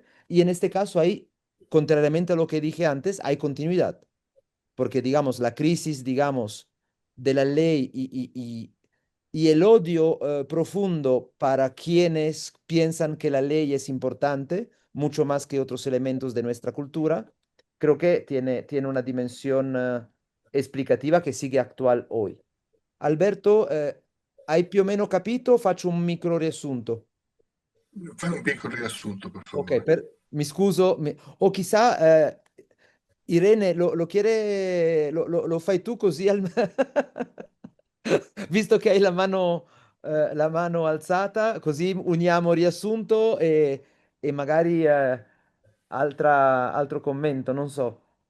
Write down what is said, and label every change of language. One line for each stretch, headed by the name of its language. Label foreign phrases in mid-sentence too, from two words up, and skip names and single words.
Spanish: Y en este caso hay, contrariamente a lo que dije antes, hay continuidad, porque, digamos, la crisis, digamos, de la ley y el odio profundo para quienes piensan que la ley es importante, mucho más que otros elementos de nuestra cultura, creo que tiene una dimensión explicativa
Italian: che sigue
Spanish: actual hoy.
Italian: Alberto, hai più o meno capito? Faccio un micro riassunto. Fai un piccolo riassunto, per Ok, favore. mi scuso, o chissà, Irene, lo fai tu così, visto che hai la mano alzata, così uniamo riassunto e magari altro commento, non so.